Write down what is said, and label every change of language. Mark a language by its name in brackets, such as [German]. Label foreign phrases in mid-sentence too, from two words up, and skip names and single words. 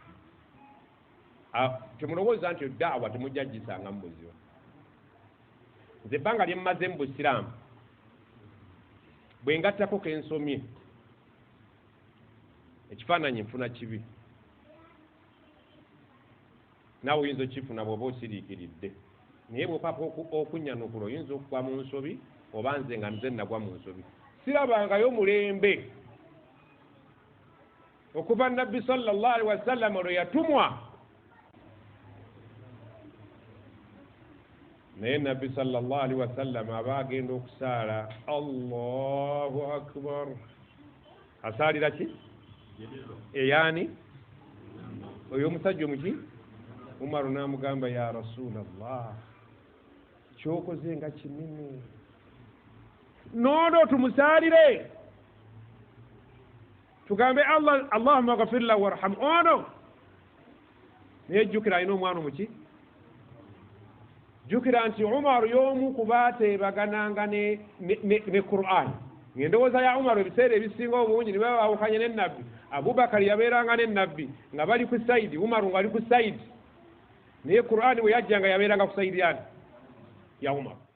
[Ganda] temulowooza nti daawa temujja gisanga mu buzibu nze ebbanga lye mmaze mu busiraamu bwe ngattako kensomye ekifaananyi nfuna kibi naawe oyinza okifuna bw'oba osiriikiridde naye bw'opapa okunnyanukula oyinza okugwa mu nsobi oba nze nga nze nagwa mu nsobi sirabangayo mulembe okuva nabbi [Arabic] صلى الله عليه وسلم [Ganda] lwe yatumwa naye nabbi [Arabic] صلى الله عليه وسلم [Ganda] aba agenda okusaala [Arabic] الله أكبر [Ganda] asaalira ki eyani oyo omusajja omuki Umaru n'amugamba [Arabic] يا رسول الله [Ganda] kyokoze nga kinene noono tumusaalire tugambe [Arabic] اللهم اغفر له وارحم [Ganda] ono naye jjukira alina omwana omuki jjukira nti Umaru y'omu ku baateebagananga ne Qur'an ng'endowooza ya Umaru ebiseera ebisinga obungi ne baba baawukanye ne nabbi Abubakar yabeeranga ne nabbi nga bali ku sayidi Umaru ng'ali ku sayidi naye Qur'an bwe yajjanga yabeeranga ku sayidi yani ya Umaru